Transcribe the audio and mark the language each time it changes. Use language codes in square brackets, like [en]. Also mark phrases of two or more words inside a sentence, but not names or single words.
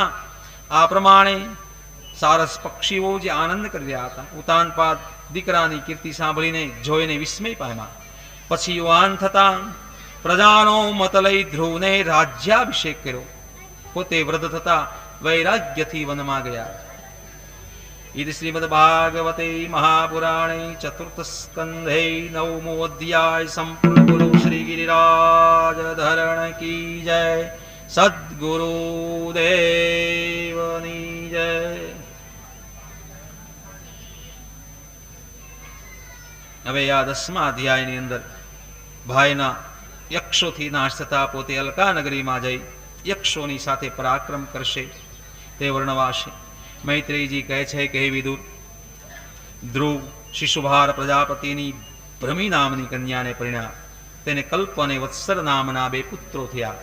[gu] આ પ્રમાણે સારસ પક્ષીઓ જે આનંદ કરી રહ્યા હતા. ઉતાનપાદ દીકરાની કીર્તિ સાંભળીને જોઈને વિસ્મય પામ્યા. પછી યુવાન થતા પ્રજાનો મત લઈ ધ્રુવને રાજ્યાભિષેક કર્યો. પોતે વૃદ્ધ થતા વૈરાગ્યથી વનમાં ગયા. [sa] इति श्रीमद्भागवते महापुराणे चतुर्थस्कन्धे नवमोऽध्याय संपूर्ण [hi] गुरु श्री गिरिराज धरण की जय। [gu] સદ્ગુરુદેવની જય। હવે આ 10મા અધ્યાયની અંદર ભાઈના યક્ષોથી નાશ થતા પોતે અલકા નગરીમાં જઈ યક્ષોની સાથે પરાક્રમ કરશે તે વર્ણવાશે। મૈત્રેયજી કહે છે કે હે વિદુર, ધ્રુવ શિશુભાર પ્રજાપતિની ભ્રમી નામની કન્યાને પરિણ્યા, તેને કલ્પ અને વત્સર નામના 2 પુત્રો થયા।